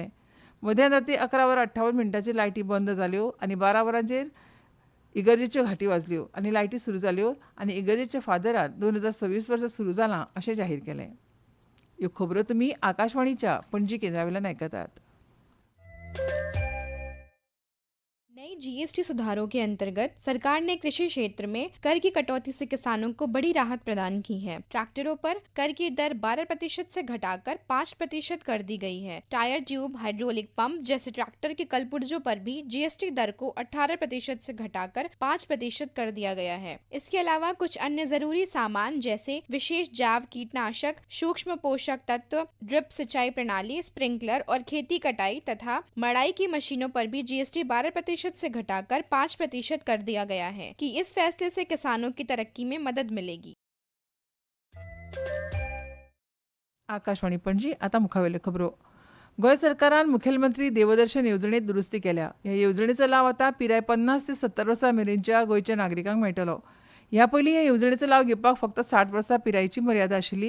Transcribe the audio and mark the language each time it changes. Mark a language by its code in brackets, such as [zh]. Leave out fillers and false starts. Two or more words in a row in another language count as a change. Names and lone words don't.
[kok] मध्यान राती 11:58 लायटी बंद जाल्यो आनी 12 वरांचेर इगर्जेच्यो घांटी वाजल्यो आनी लायटी सुरू जाल्यो आनी इगर्जेच्या फादरान 2026 वर्सा सुरू जालां अशें जाहीर केलें. ह्यो खबरो तुमी आकाशवाणीच्या पणजी केंद्रावेल्यान आयकतात. [hi] नई जीएसटी सुधारों के अंतर्गत सरकार ने कृषि क्षेत्र में कर की कटौती से किसानों को बड़ी राहत प्रदान की है। ट्रैक्टरों पर कर की दर 12% से घटाकर 5% कर दी गई है। टायर, ट्यूब, हाइड्रोलिक पंप जैसे ट्रैक्टर के कलपुर्जों पर भी जीएसटी दर को 18% से घटाकर 5% कर दिया गया है। इसके अलावा कुछ अन्य जरूरी सामान जैसे विशेष जैव कीटनाशक, सूक्ष्म पोषक तत्व, ड्रिप सिंचाई प्रणाली, स्प्रिंकलर और खेती कटाई तथा मड़ाई की मशीनों पर भी जीएसटी 12% से घटाकर 5% कर दिया गया है कि इस फैसले से किसानों की तरक्की में मदद मिलेगी। [kok] आकाशवाणी पणजी. आता मुखावेल्यो खबरो. गोंय सरकारान मुखेलमंत्री देवदर्शन येवजणेत दुरुस्ती केल्या. ह्या येवजणेचो लाव आता पिराय 50 ते 70 वर्सां मेरेनच्या गोंयच्या नागरिकांक मेळटलो. ह्या पयलीं ह्या येवजणेचो लाव घेवपाक फक्त 60 वर्सां पिरायेची मर्यादा आशिल्ली.